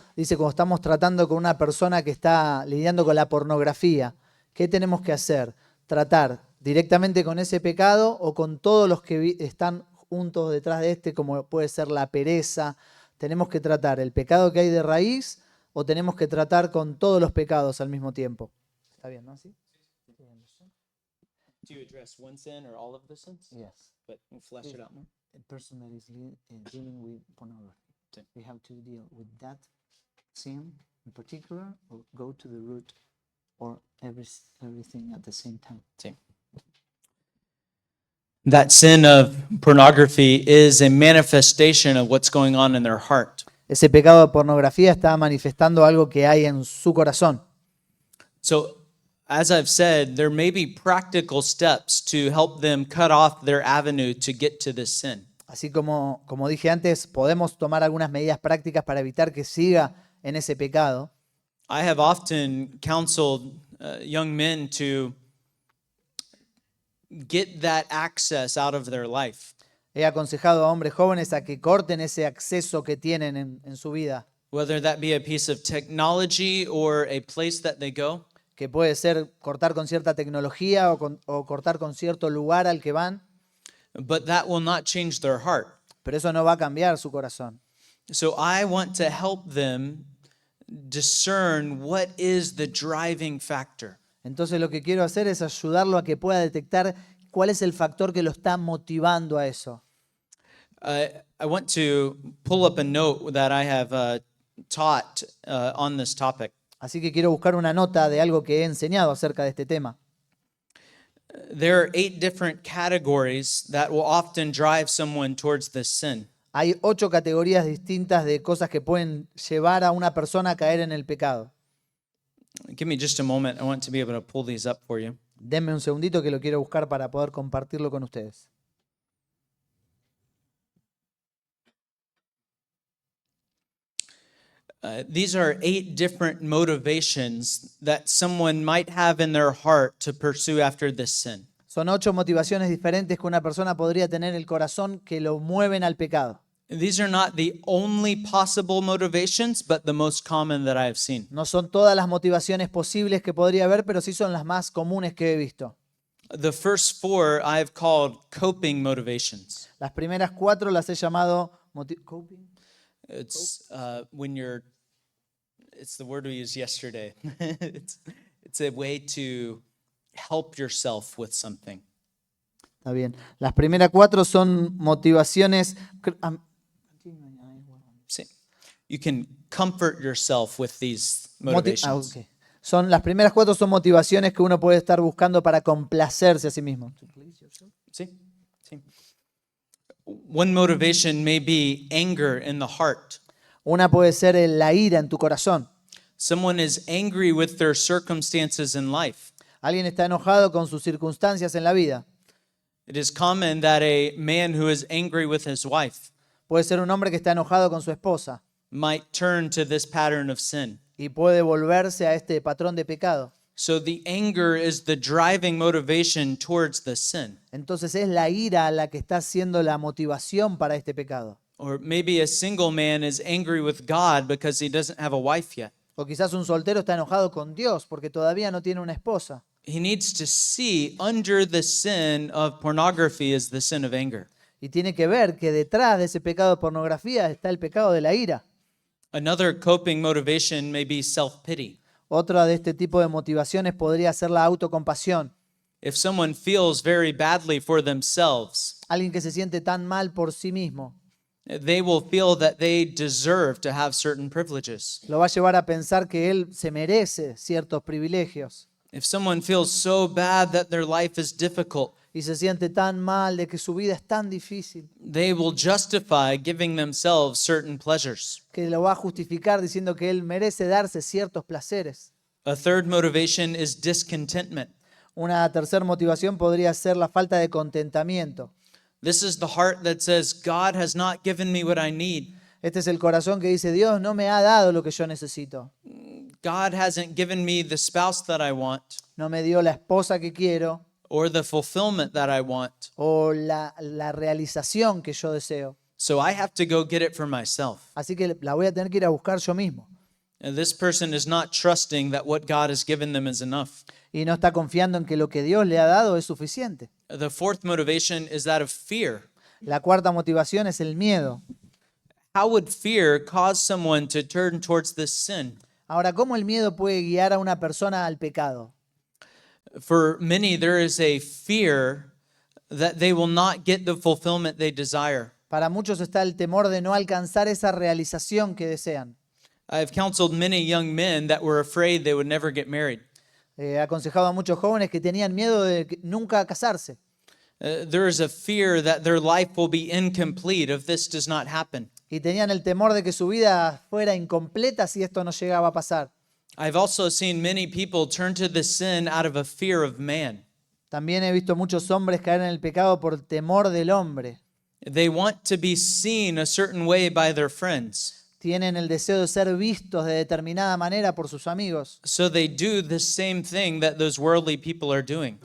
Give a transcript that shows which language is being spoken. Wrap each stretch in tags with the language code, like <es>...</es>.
<es>Dice, cuando estamos tratando con una persona que está lidiando con la pornografía, ¿qué tenemos que hacer? ¿Tratar directamente con ese pecado o con todos los que están juntos detrás de este, como puede ser la pereza? ¿Tenemos que tratar el pecado que hay de raíz o tenemos que tratar con todos los pecados al mismo tiempo? ¿Está bien, no? ¿Sí?</es> <en>Do you address one sin or all of the sins? Yes. But flesh it out more. A person that is dealing with pornography, we have to deal with that sin in particular, or go to the root, or everything at the same time.</en> <es>Sí.</es> <en>That sin of pornography is a manifestation of what's going on in their heart.</en> <es>Ese pecado de pornografía está manifestando algo que hay en su corazón.</es> <en>So, as I've said, there may be practical steps to help them cut off their avenue to get to this sin.</en> <es>Así como dije antes, podemos tomar algunas medidas prácticas para evitar que siga en ese pecado.</es> <en>I have often counseled young men to get that access out of their life,</en> <es>He aconsejado a hombres jóvenes a que corten ese acceso que tienen en su vida,</es> <en>whether that be a piece of technology or a place that they go.</en> <es>que puede ser cortar con cierta tecnología o cortar con cierto lugar al que van,</es> <en>But that will not change their heart.</en> <es>pero eso no va a cambiar su corazón.</es> <en>So I want to help them discern what is the driving factor.</en> <es>Entonces lo que quiero hacer es ayudarlo a que pueda detectar cuál es el factor que lo está motivando a eso.</es> <en>I want to pull up a note that I have taught on this topic.</en> <es>Así que quiero buscar una nota de algo que he enseñado acerca de este tema.</es> <en>There are 8 different categories that will often drive someone towards this sin.</en> <es>Hay 8 categorías distintas de cosas que pueden llevar a una persona a caer en el pecado.</es> <en>Give me just a moment. I want to be able to pull these up for you.</en> <es>Denme un segundito que lo quiero buscar para poder compartirlo con ustedes.</es> <en>These are 8 different motivations that someone might have in their heart to pursue after this sin.</en> <es>Son 8 motivaciones diferentes que una persona podría tener en el corazón que lo mueven al pecado.</es> <en>These are not the only possible motivations, but the most common that I have seen.</en> <es>No son todas las motivaciones posibles que podría haber, pero sí son las más comunes que he visto.</es> <en>The first 4 I've called coping motivations.</en> <es>Las primeras 4 las he llamado coping.</es> <en>It's when you're, it's the word we used yesterday. it's a way to help yourself with something.</en> <es>Está bien. Las primeras 4 son motivaciones. Sí.</es> <en>You can comfort yourself with these motivations. Ok.</en> <es>Las primeras 4 son motivaciones que uno puede estar buscando para complacerse a sí mismo. Sí, sí.</es> <en>One motivation may be anger in the heart.</en> <es>Una puede ser la ira en tu corazón.</es> <en>Someone is angry with their circumstances in life.</en> <es>Alguien está enojado con sus circunstancias en la vida.</es> <en>It is common that a man who is angry with his wife</en> <es>Puede ser un hombre que está enojado con su esposa</es> <en>might turn to this pattern of sin.</en> <es>y puede volverse a este patrón de pecado.</es> <en>So the anger is the driving motivation towards the sin.</en> <es>Entonces es la ira la que está siendo la motivación para este pecado.</es> <en>Or maybe a single man is angry with God because he doesn't have a wife yet.</en> <es>O quizás un soltero está enojado con Dios porque todavía no tiene una esposa.</es> <en>He needs to see under the sin of pornography is the sin of anger.</en> <es>Y tiene que ver que detrás de ese pecado de pornografía está el pecado de la ira.</es> <en>Another coping motivation may be self-pity.</en> <es>Otra de este tipo de motivaciones podría ser la autocompasión.</es> <en>If someone feels very badly for themselves,</en> <es>Alguien que se siente tan mal por sí mismo,</es> <en>they will feel that they deserve to have certain privileges.</en> <es>lo va a llevar a pensar que él se merece ciertos privilegios.</es> <en>If someone feels so bad that their life is difficult,</en> <es>Y se siente tan mal de que su vida es tan difícil,</es> <en>they will justify giving themselves certain pleasures.</en> <es>que lo va a justificar diciendo que él merece darse ciertos placeres.</es> <en>A third motivation is discontentment.</en> <es>Una tercera motivación podría ser la falta de contentamiento.</es> <en>This is the heart that says, God has not given me what I need.</en> <es>Este es el corazón que dice, Dios no me ha dado lo que yo necesito.</es> <en>God hasn't given me the spouse that I want</en> <es>No me dio la esposa que quiero</es> <en>or the fulfillment that I want.</en> <es>o la realización que yo deseo.</es> <en>So I have to go get it for myself.</en> <es>Así que la voy a tener que ir a buscar yo mismo.</es> <en>And this person is not trusting that what God has given them is enough.</en> <es>Y no está confiando en que lo que Dios le ha dado es suficiente.</es> <en>The fourth motivation is that of fear.</en> <es>La cuarta motivación es el miedo.</es> <en>How would fear cause someone to turn towards this sin?</en> <es>Ahora, ¿cómo el miedo puede guiar a una persona al pecado?</es> <en>For many, there is a fear that they will not get the fulfillment they desire.</en> <es>Para muchos está el temor de no alcanzar esa realización que desean.</es> <en>I've counseled many young men that were afraid they would never get married.</en> <es>He aconsejado a muchos jóvenes que tenían miedo de nunca casarse.</es> <en>There is a fear that their life will be incomplete if this does not happen.</en> <es>Y tenían el temor de que su vida fuera incompleta si esto no llegaba a pasar.</es> <en>I've also seen many people turn to the sin out of a fear of man.</en> <es>También he visto muchos hombres caer en el pecado por temor del hombre.</es> <en>They want to be seen a certain way by their friends.</en> <es>Tienen el deseo de ser vistos de determinada manera por sus amigos.</es> <en>So they do the same thing that those worldly people are doing.</en>